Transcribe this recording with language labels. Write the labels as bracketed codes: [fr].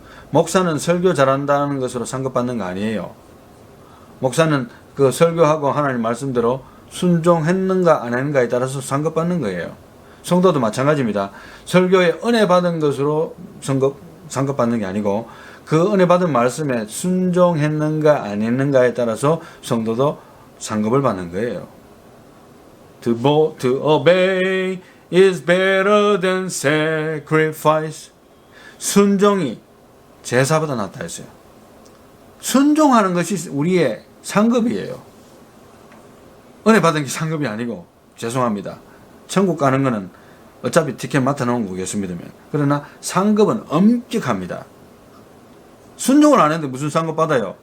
[ko] 목사는 설교 잘한다는 것으로 상급받는 거 아니에요. 목사는 그 설교하고 하나님 말씀대로 순종했는가 안 했는가에 따라서 상급받는 거예요. 성도도 마찬가지입니다. 설교에 은혜 받은 것으로 상급받는 게 아니고, 그 은혜 받은 말씀에 순종했는가 안 했는가에 따라서 성도도 상급을 받는 거예요. [en] To obey is better than sacrifice. [ko] 순종이 제사보다 낫다 했어요. 순종하는 것이 우리의 상급이에요. 은혜 받은 게 상급이 아니고, 죄송합니다. 천국 가는 거는 어차피 티켓 맡아놓은 거겠습니다. 그러나 상급은 엄격합니다. 순종을 안 했는데 무슨 상급 받아요?